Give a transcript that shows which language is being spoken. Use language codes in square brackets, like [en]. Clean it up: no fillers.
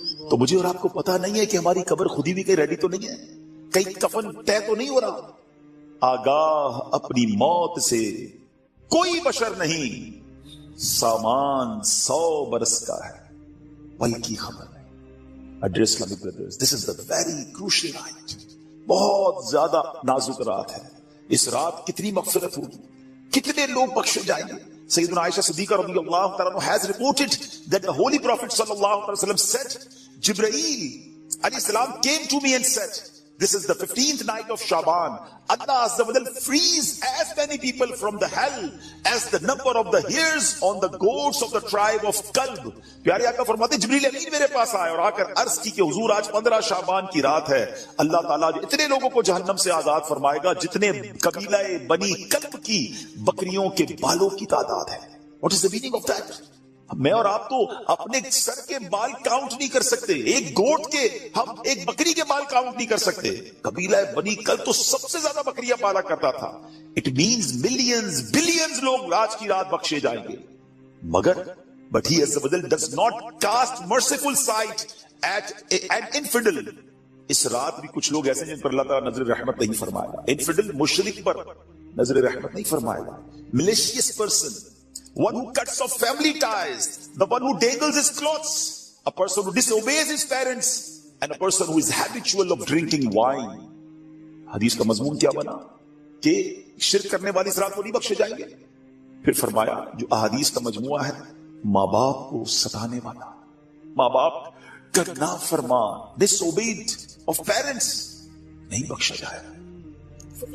[ur] تو مجھے اور آپ کو پتا نہیں ہے کہ ہماری قبر خودی بھی کہیں ریڈی تو نہیں ہے, کہیں کفن طے تو نہیں ہو رہا. آگاہ اپنی موت سے کوئی بشر نہیں, سامان 100 برس کا ہے بلکہ خبر نہیں. [en] Dear Islamic brothers, this is the very crucial night. [ur] بہت زیادہ نازک رات ہے. اس رات کتنی مغفرت ہوگی, کتنے لوگ بخشے جائیں گے. [en] سیدنا عائشہ صدیقہ رضی اللہ تعالیٰ عنہ has reported that the Holy Prophet sallallahu alaihi wasallam said, Jibreel alayhi salam came to me and said, this is the 15th night of Shaban. Allah Azza wa Jal frees as many people from the hell as the number of the hairs on the goats of the tribe of Kalb. [ur] پیارے آقا فرماتے ہیں جبریل امین میرے پاس آئے اور آ کر عرض کی کہ حضور آج 15 شعبان کی رات ہے, اللہ تعالیٰ اتنے لوگوں کو جہنم سے آزاد فرمائے گا جتنے قبیلہ بنی کلب کی بکریوں کے بالوں کی تعداد ہے. [en] What is the meaning of that? [ur] میں اور آپ تو اپنے سر کے بال کاؤنٹ نہیں کر سکتے, ایک گوٹ کے, ہم ایک بکری کے بال کاؤنٹ نہیں کر سکتے. قبیلہ بنی کلب تو سب سے زیادہ بکریاں پالا کرتا تھا. [en] it means millions billions [ur] لوگ آج کی رات بخشے جائیں گے. مگر [en] but he does not cast merciful sight at an infidel. [ur] اس رات بھی کچھ لوگ ایسے جن پر اللہ تعالیٰ نظر رحمت نہیں فرمائے گا. انفیڈل مشرک پر نظر رحمت نہیں فرمائے گا. [en] malicious person, one who cuts off family ties, the one who dangles his clothes, a person who disobeys his parents, and a person who is habitual of drinking wine. [ur] حدیث کا مضمون کیا بنا کہ شرک کرنے والی اس رات کو نہیں بخشے جائیں گے. پھر فرمایا جو احادیث کا مجموعہ ہے, ماں باپ کو ستانے والا, ماں باپ کا نافرمان, [en] disobeyed of parents, [ur] نہیں بخشا جائے گا.